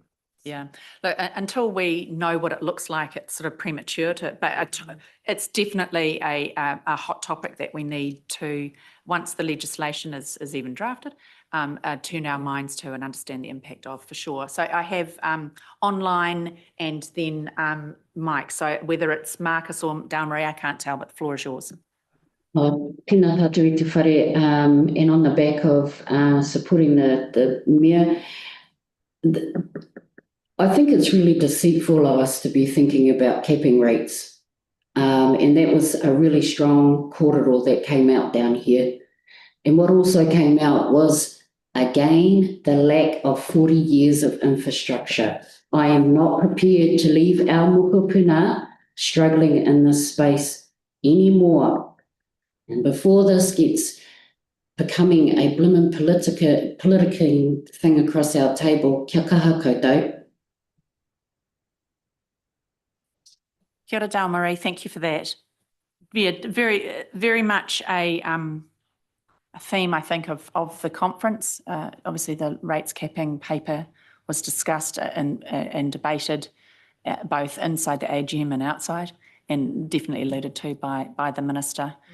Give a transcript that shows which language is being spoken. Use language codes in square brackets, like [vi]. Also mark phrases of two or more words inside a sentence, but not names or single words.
[en] Yeah, look, until we know what it looks like, it's sort of premature to, but it's definitely a hot topic that we need to, once the legislation is even drafted, turn our minds to and understand the impact of, for sure. So I have online and then Mike. So whether it's Marcus or Dalmarie, I can't tell, but the floor is yours. [mi] Tēnā tātou i te whare, [en] and on the back of supporting the Mayor, I think it's really deceitful of us to be thinking about capping rates. And that was a really strong corridor that came out down here. And what also came out was, again, the lack of 40 years of infrastructure. I am not prepared to leave our mokopuna struggling in this space anymore. And before this gets becoming a blimmin' politicking thing across our table, [mi] kia kaha koutou. Kia ora, Dalmarie, [en] thank you for that. Yeah, very much a theme, I think, of the conference. Obviously, the rates capping paper was discussed and debated both inside the AGM and outside, and definitely alluded to by the Minister.